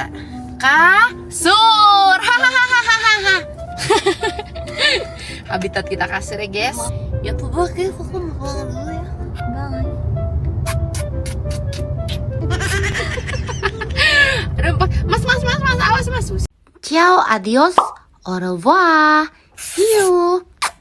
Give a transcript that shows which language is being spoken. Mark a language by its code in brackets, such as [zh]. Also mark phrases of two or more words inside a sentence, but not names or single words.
[id] Kasur, hahaha. Habitat kita kasur ya guys. Ya tuh kayak aku mau pulang dulu ya. Bye. Aduh, mas, awas mas. [fr] Ciao, adios, au revoir, [en] see you.